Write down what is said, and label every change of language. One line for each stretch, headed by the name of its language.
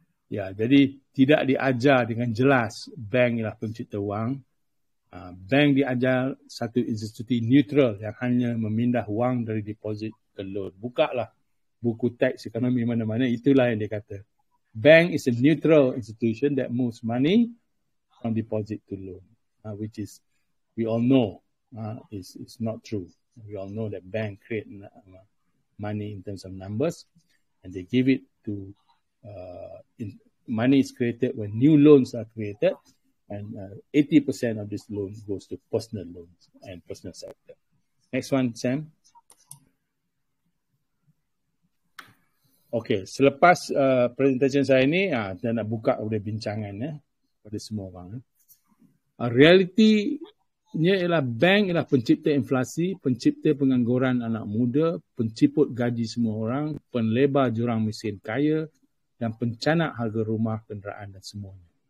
Malay: Jadi tidak diajar dengan jelas bank ialah pencipta wang. Bank diajar satu institusi neutral yang hanya memindah wang dari deposit ke loan. Bukalah buku teks ekonomi mana-mana, itulah yang dia kata.
English: Bank is a neutral institution that moves money from deposit to loan, which is, we all know, is not true. We all know that bank create money in terms of numbers, and they give it to, money is created when new loans are created, and 80% of this loan goes to personal loans and personal sector. Next one, Sam.
Malay: Okay, selepas presentation saya ni, saya nak buka kepada bincangan kepada semua orang. Realitinya ialah bank ialah pencipta inflasi, pencipta pengangguran anak muda, penciput gaji semua orang, penlebar jurang miskin kaya, dan pencanak harga rumah, kenderaan dan semuanya.